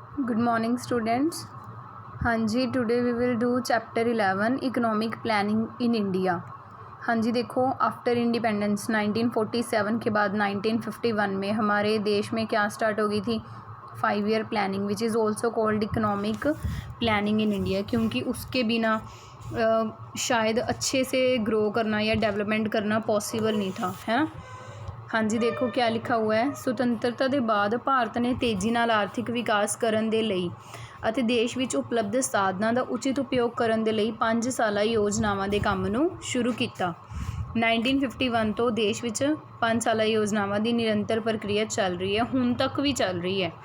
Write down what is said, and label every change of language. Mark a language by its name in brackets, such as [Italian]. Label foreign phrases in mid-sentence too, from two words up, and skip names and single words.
[English] Good morning, students. [Hindi] हाँ जी, [English] Today we will do chapter 11 economic planning in India. [Hindi] हाँ जी, देखो [English] after independence [Hindi] 1947 के बाद 1951 में हमारे देश में क्या स्टार्ट हो गई थी, [English] 5 year planning which is also called economic planning in India, [Hindi] क्योंकि उसके बिना शायद अच्छे से ग्रो करना या डेवलपमेंट करना पॉसिबल नहीं था, है ना। हाँ जी, देखो क्या लिखा हुआ है। [Punjabi] ਸੁਤੰਤਰਤਾ ਦੇ ਬਾਅਦ ਭਾਰਤ ਨੇ ਤੇਜ਼ੀ ਨਾਲ ਆਰਥਿਕ ਵਿਕਾਸ ਕਰਨ ਦੇ ਲਈ ਅਤੇ ਦੇਸ਼ ਵਿੱਚ ਉਪਲਬਧ ਸਾਧਨਾਂ ਦਾ ਉਚਿਤ ਉਪਯੋਗ ਕਰਨ ਦੇ ਲਈ 5 ਸਾਲਾ ਯੋਜਨਾਵਾਂ ਦੇ ਕੰਮ ਨੂੰ ਸ਼ੁਰੂ ਕੀਤਾ। 1951 ਤੋਂ ਦੇਸ਼ ਵਿੱਚ 5 ਸਾਲਾ ਯੋਜਨਾਵਾਂ ਦੀ ਨਿਰੰਤਰ ਪ੍ਰਕਿਰਿਆ ਚੱਲ ਰਹੀ ਹੈ, ਹੁਣ ਤੱਕ ਵੀ ਚੱਲ ਰਹੀ ਹੈ।